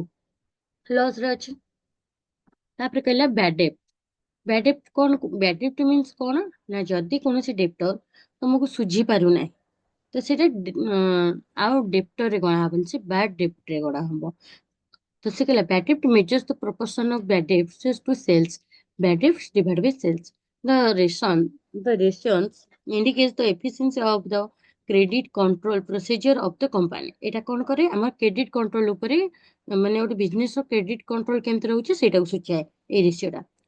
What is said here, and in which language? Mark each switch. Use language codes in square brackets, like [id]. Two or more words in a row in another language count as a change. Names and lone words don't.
[or] ଲସ୍ ରେ ଅଛି। ତାପରେ କହିଲା [en] bad debt. bad debt କଣ? bad debt means କଣ? [or] ନା ଯଦି କୌଣସି ଡେପ୍ଟର ତମକୁ ସୁଝି ପାରୁନାହିଁ ତ ସେଇଟା ଆଉ ଡେପ୍ଟରରେ ଗଣା ହବନି, ସେ [en] bad debtରେ [or] ଗଣା ହବ। ତ ସେ କହିଲା [en] bad debt measures the proportion of bad debts to sales। Bad debts divided by sales। The ratios indicates the efficiency of the credit control procedure of the company। [or] ଏଇଟା କଣ କରେ? ଆମର [en] credit control [or] ଉପରେ, ମାନେ ଗୋଟେ ବିଜନେସ ର [en] credit control [or] କେମିତି ରହୁଛି ସେଇଟାକୁ ସୂଚାଏ ଏଇ ରେସିଓଟା।